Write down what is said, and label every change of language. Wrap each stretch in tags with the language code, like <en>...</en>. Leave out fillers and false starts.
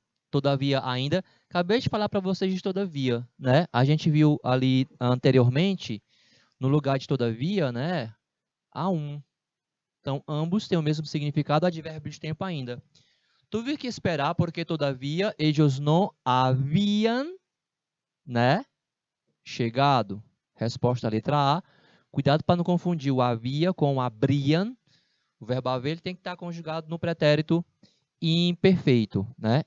<pt>Todavia ainda, acabei de falar para vocês de todavia, né? A gente viu ali anteriormente, no lugar de todavia, né? Há um. Então, ambos têm o mesmo significado, advérbio de tempo ainda.</pt> <es>Tuve que esperar porque todavia ellos no habían, né?</es> <pt>Chegado. Resposta letra A. Cuidado para não confundir o havia com o habriam. O verbo haver ele tem que estar conjugado no pretérito imperfeito, né?</pt>